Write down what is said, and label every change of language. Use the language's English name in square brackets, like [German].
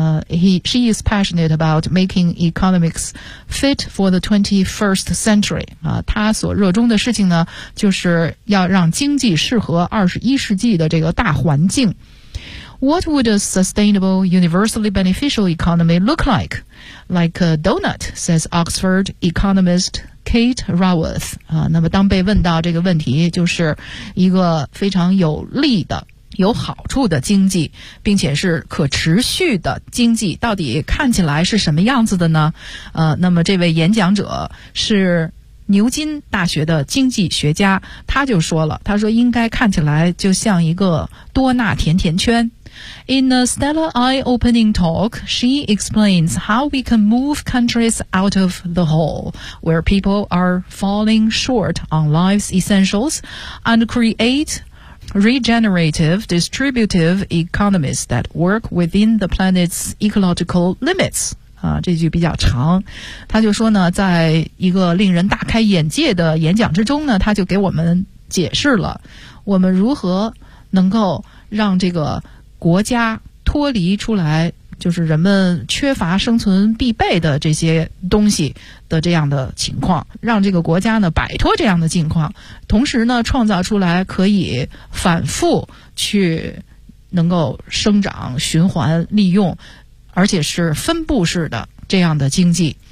[English] She is passionate about making economics fit for the 21st century. [Chinese] 她所热衷的事情呢就是要让经济适合21世纪的这个大环境。 [English] What would a sustainable, universally beneficial economy look like? Like a donut, says Oxford economist Kate Raworth. [Chinese] 那么当被问到这个问题，就是一个非常有利的、有好处的经济，并且是可持续的经济，到底看起来是什么样子的呢？那么这位演讲者是牛津大学的经济学家，他就说了，他说应该看起来就像一个多纳甜甜圈。 [English] In a stellar eye-opening talk, she explains how we can move countries out of the hole where people are falling short on life's essentials and create regenerative, distributive economies that work within the planet's ecological limits. [Chinese] 这句比较长，他就说呢，在一个令人大开眼界的演讲之中呢，他就给我们解释了我们如何能够让这个国家脱离出来，就是人们缺乏生存必备的这些东西的这样的情况，让这个国家呢摆脱这样的境况，同时呢创造出来可以反复去能够生长循环利用而且是分布式的这样的经济。